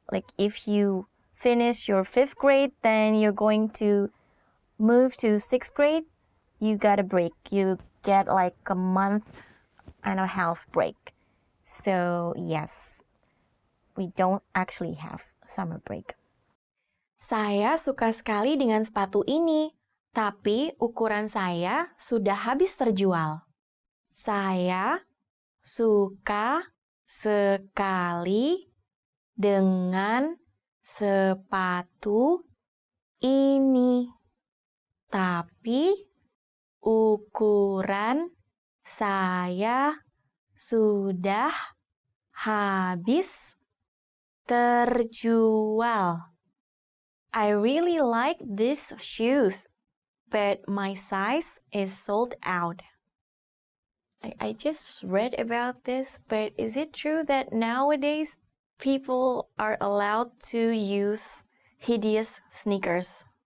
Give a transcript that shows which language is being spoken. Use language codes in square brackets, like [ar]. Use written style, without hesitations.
[en] Like if you finish your 5th grade, then you're going to move to 6th grade. You got a break. You get like a month and a half break. So yes, we don't actually have summer break. [id] Saya suka sekali dengan sepatu ini, tapi ukuran saya sudah habis terjual. Saya suka sekali dengan sepatu ini, tapi ukuran saya sudah habis terjual. [en] I really like these shoes, but my size is sold out. I just read about this, but is it true that nowadays people are allowed to use hideous sneakers?